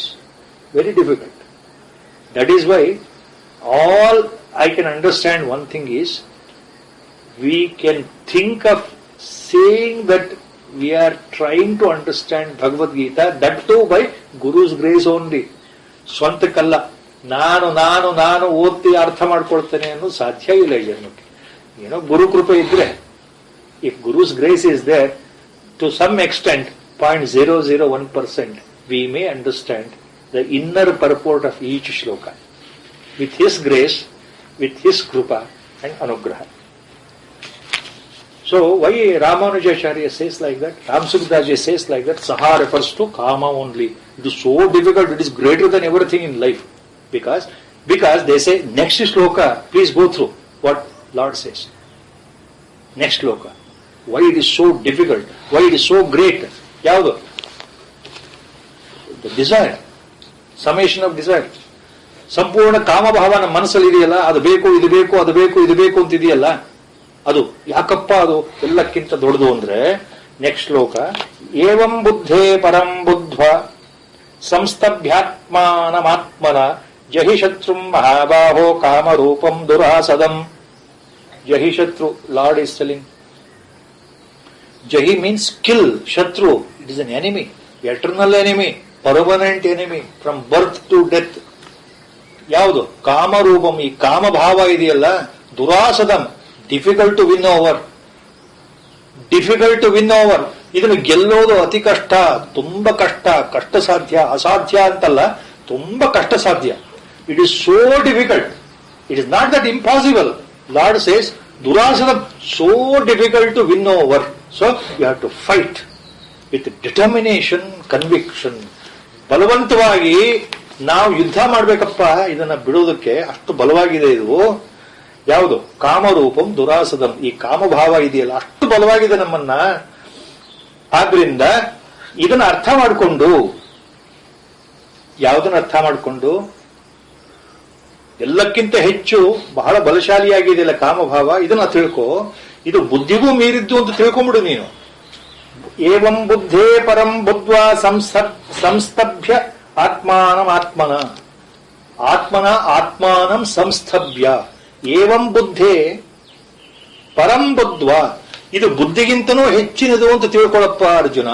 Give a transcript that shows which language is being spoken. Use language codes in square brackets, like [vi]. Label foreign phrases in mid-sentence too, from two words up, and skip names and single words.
[en] Very difficult. That is why all I can understand one thing is, we can think of saying that we are trying to understand Bhagavad Gita, that too by Guru's grace only. [kn] ಸ್ವಂತಕ್ಕಲ್ಲ, ನಾನು ಓದಿ ಅರ್ಥ ಮಾಡ್ಕೊಳ್ತೇನೆ ಅನ್ನೋದು ಸಾಧ್ಯ ಇಲ್ಲ ಈ ಜನ್ಮಕ್ಕೆ. ಏನೋ ಗುರು ಕೃಪೆ ಇದ್ರೆ, [en] if guru's grace is there to some extent 0.001%, we may understand the inner purport of each shloka with his grace, with his krupa and anugraha. So why Ramanujacharya says like that, Ramsukdaji says like that, Saha refers to Kama only. It is so difficult, it is greater than everything in life. Because they say, next shloka, please go through what Lord says. Next shloka. Why it is so difficult? Why it is so great? Yavadu? The desire. Summation of desire. [kn] ಸಂಪೂರ್ಣ ಕಾಮಭಾವ ನಮ್ಮ ಮನಸ್ಸಲ್ಲಿ ಇದೆಯಲ್ಲ, ಅದು ಬೇಕು, ಇದು ಬೇಕು, ಅದು ಬೇಕು, ಇದು ಬೇಕು ಅಂತ ಇದೆಯಲ್ಲ, ಅದು ಯಾಕಪ್ಪ ಅದು ಎಲ್ಲಕ್ಕಿಂತ ದೊಡ್ಡದು ಅಂದ್ರೆ, ನೆಕ್ಸ್ಟ್ ಶ್ಲೋಕ, [sa] ಏವಂ ಬುದ್ಧೇ ಪರಂ ಬುದ್ಧ್ವ ಸಂಸ್ತಭ್ಯಾತ್ಮಾನಮಾತ್ಮನ ಜಹಿ ಶತ್ರುಂ ಮಹಾಬಾಹೋ ಕಾಮರೂಪಂ ದುರಾಸದಂ. ಜಹಿ ಶತ್ರು, [en] Lord is telling. ಜಹಿ means kill. ಶತ್ರು, it is an enemy, eternal enemy. permanent enemy from birth to death. ಯಾವುದು? ಕಾಮರೂಪಂ. [kn] ಈ ಕಾಮಭಾವ ಇದೆಯಲ್ಲ, ದುರಾಸದಂ, [en] difficult to win over. difficult to win over. [kn] ಇದನ್ನು ಗೆಲ್ಲೋದು ಅತಿ ಕಷ್ಟ, ತುಂಬಾ ಕಷ್ಟ, ಕಷ್ಟ ಸಾಧ್ಯ, ಅಸಾಧ್ಯ ಅಂತಲ್ಲ, ತುಂಬಾ ಕಷ್ಟ ಸಾಧ್ಯ. [en] It is so difficult. It is not that impossible. Lord says ದುರಾಸದಂ, so difficult to win over. So you have to fight with determination, conviction. [kn] ಬಲವಂತವಾಗಿ ನಾವು ಯುದ್ಧ ಮಾಡ್ಬೇಕಪ್ಪ ಇದನ್ನ ಬಿಡೋದಕ್ಕೆ. ಅಷ್ಟು ಬಲವಾಗಿದೆ ಇದು. ಯಾವುದು? [sa] ಕಾಮರೂಪಂ ದುರಾಸದಂ. [kn] ಈ ಕಾಮಭಾವ ಇದೆಯಲ್ಲ, ಅಷ್ಟು ಬಲವಾಗಿದೆ ನಮ್ಮನ್ನ. ಆದ್ರಿಂದ ಇದನ್ನ ಅರ್ಥ ಮಾಡಿಕೊಂಡು, ಯಾವುದನ್ನ ಅರ್ಥ ಮಾಡಿಕೊಂಡು, ಎಲ್ಲಕ್ಕಿಂತ ಹೆಚ್ಚು ಬಹಳ ಬಲಶಾಲಿಯಾಗಿದೆಯಲ್ಲ ಕಾಮಭಾವ, ಇದನ್ನ ತಿಳ್ಕೊ. ಇದು ಬುದ್ಧಿಗೂ ಮೀರಿದ್ದು ಅಂತ ತಿಳ್ಕೊಂಬಿಡು ನೀನು. [sa] ಏವಂ ಬುದ್ಧೇ ಪರಂ ಬುದ್ಧ್ವಾ ಸಂಸ್ತಭ್ಯ ಆತ್ಮಾನಂ ಆತ್ಮನ. ಆತ್ಮನ ಆತ್ಮಾನಂ ಸಂಸ್ಥಭ್ಯ. ಏವಂ ಬುದ್ಧೇ ಪರಂ ಬುದ್ಧ್ವಾ. [kn] ಇದು ಬುದ್ಧಿಗಿಂತನೂ ಹೆಚ್ಚಿನದು ಅಂತ ತಿಳ್ಕೊಳಪ್ಪ ಅರ್ಜುನ.